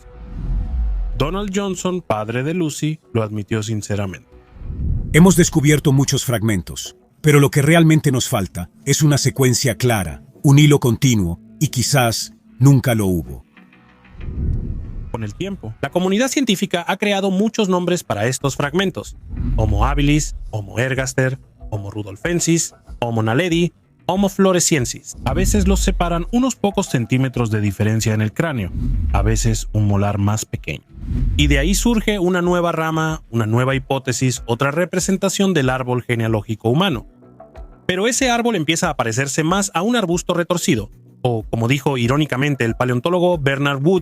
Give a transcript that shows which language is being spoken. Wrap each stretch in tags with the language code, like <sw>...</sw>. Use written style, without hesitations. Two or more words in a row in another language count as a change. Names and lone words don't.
<es>Donald Johnson, padre de Lucy, lo admitió sinceramente. Hemos descubierto muchos fragmentos, pero lo que realmente nos falta es una secuencia clara, un hilo continuo, y quizás nunca lo hubo. Con el tiempo, la comunidad científica ha creado muchos nombres para estos fragmentos: Homo habilis, Homo ergaster, Homo rudolfensis, Homo naledi, Homo floresiensis. A veces los separan unos pocos centímetros de diferencia en el cráneo, a veces un molar más pequeño. Y de ahí surge una nueva rama, una nueva hipótesis, otra representación del árbol genealógico humano. Pero ese árbol empieza a parecerse más a un arbusto retorcido, o como dijo irónicamente el paleontólogo Bernard Wood:</es>